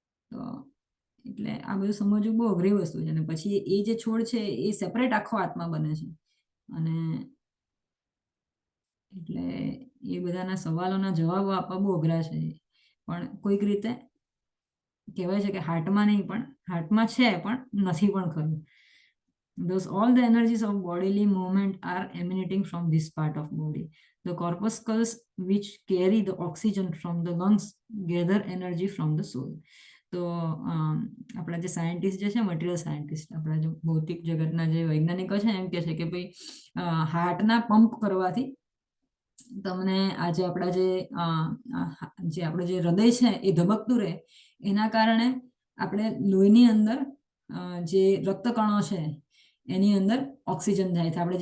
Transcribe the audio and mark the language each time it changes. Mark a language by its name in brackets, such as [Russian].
[Gujarati] તો એટલે આ બધું સમજવું બહુ અઘરી વસ્તુ છે. અને પછી એ જે છોડ છે એ સેપરેટ આખો આત્મા બને છે. અને એટલે એ બધાના સવાલોના જવાબો આપવા બહુ અઘરા છે. પણ કોઈક રીતે કહેવાય છે કે હાર્ટમાં નહીં, પણ હાર્ટમાં છે પણ નથી પણ ખરું. [English] Thus all the energies of bodily movement are emanating from this part of body. The corpuscles which carry the oxygen from the lungs gather energy from the soul. [Gujarati] તો આપણા જે સાયન્ટિસ્ટ જે છે, મટીરિયલ સાયન્ટિસ્ટ, આપણા જે ભૌતિક જગતના જે વૈજ્ઞાનિકો છે એમ કહે છે કે ભાઈ હાર્ટના પંપ કરવાથી તમને આજે આપણા જે આપણું જે હૃદય છે એ ધબકતું રહે, એના કારણે આપણે લોહીની અંદર જે રક્તકણો છે એની અંદર ઓક્સિજન જાય છે.